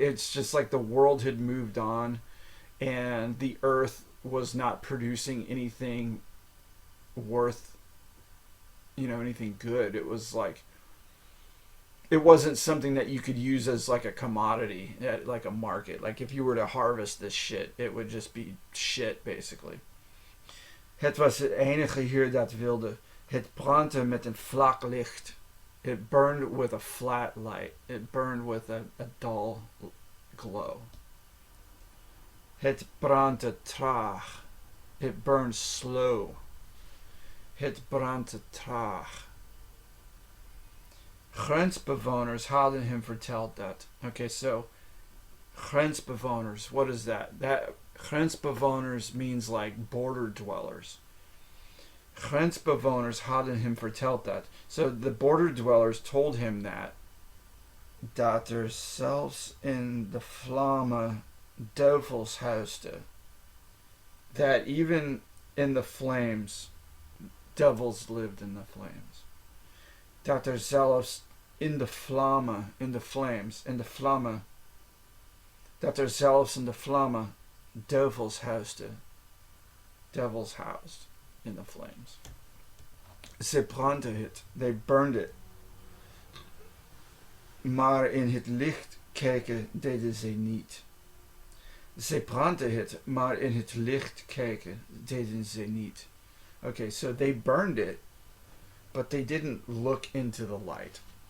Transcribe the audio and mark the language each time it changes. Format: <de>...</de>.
<en>It's just like the world had moved on and the earth was not producing anything worth, anything good. It was like, it wasn't something that you could use as like a commodity at like a market. Like if you were to harvest this shit, it would just be shit basically.</en> <nl>Het was het enige hier dat wilde. Het brandde met een vlak licht.</nl> <en>It burned with a flat light. It burned with a dull glow.</en> <nl>Het brandde traag.</nl> <en>It burned slow.</en> <nl>Het brandde traag. Grensbewoners hadden hem verteld dat.</nl> <en>Okay, so grensbewoners, what is that? That grensbewoners means like border dwellers.</en> <nl>Grensbewoners hadden hem verteld dat.</nl> <en>So the border dwellers told him</en> <nl>dat er zelfs in de vlammen duivels huisde.</nl> <en>That even in the flames, devils lived in the flames.</en> <nl>Dat er zelfs in de vlammen, in de flames, in de vlammen, dat er zelfs in de vlammen duivels huisde.</nl> <en>Devils housed in the flames.</en> <nl>Ze brandden het,</nl> <en>they burned it.</en> <nl>Maar in het licht kijken deden ze niet. Ze brandden het, maar in het licht kijken deden ze niet.</nl> <en>Okay, so they burned it, but they didn't look into the light.</en>